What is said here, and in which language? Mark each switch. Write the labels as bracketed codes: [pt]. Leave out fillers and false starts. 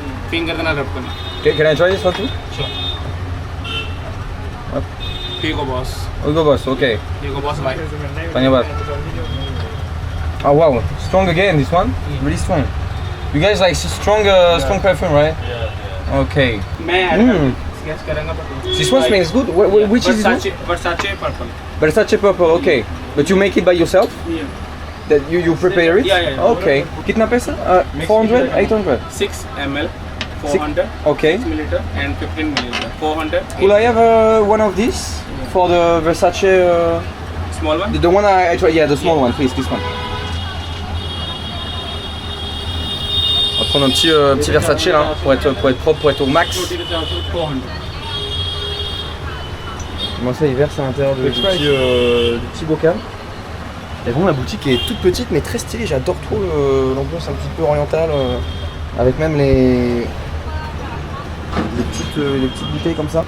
[hi] Finger na rub karna. [en] Okay, can I try this one too? Sure. Hugo Boss. Hugo Boss, okay. Hugo Boss white. [hi] Dhanyabad. [en] Oh wow, strong again this one. Really strong. You guys like strong perfume, right? Yeah. Okay. [hi] मैं guess करूँगा पर. [en] This one smells good. Which is this one? Versace purple. Versace purple, okay. But you make it by yourself? Yeah. That you prepare it? Yeah. [hi] Okay. Kitna paisa? 400? 800? [en] 6 ml. 400. Okay. 6 milliliter and 15 milliliter. 400. Could I have one of these for the Versace? Small one. The one I tried, yeah, the small one, please, this one. [fr] On va prendre un petit Versace là, pour être propre, pour être au max. 400. Moi ça il verse à l'intérieur du petit bocal. Et bon, la boutique est toute petite mais très stylée, j'adore trop l'ambiance un petit peu orientale, avec même les petites bouteilles comme ça.